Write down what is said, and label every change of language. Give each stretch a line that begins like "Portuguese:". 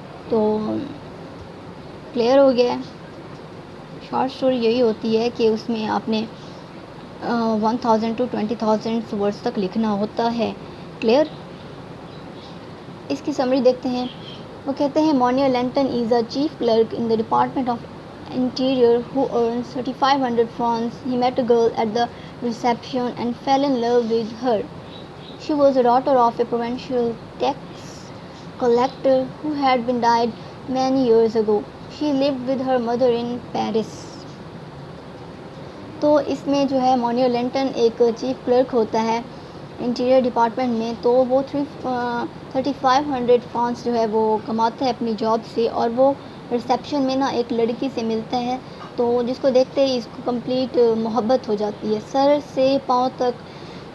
Urdu: تو کلیئر ہو گیا. Short story یہی ہوتی ہے کہ اس میں آپ نے 1000 ٹو 20,000 ورڈز تک لکھنا ہوتا ہے. کلیئر. اس کی سمری دیکھتے ہیں. وہ کہتے ہیں
English: مونیا lantern is a chief clerk in the department of interior who earns 3,500 francs. He met a girl at the reception and fell in love with her. She was a daughter of a provincial tax collector who had been died many years ago. She lived with her mother in Paris.
Urdu: تو اس میں جو ہے مونیا lantern ایک chief clerk ہوتا ہے interior department میں. تو وہ 3,500 فرانس جو ہے وہ کماتا ہے اپنی جاب سے, اور وہ ریسیپشن میں نا ایک لڑکی سے ملتا ہے, تو جس کو دیکھتے ہی اس کو کمپلیٹ محبت ہو جاتی ہے. سر سے پاؤں تک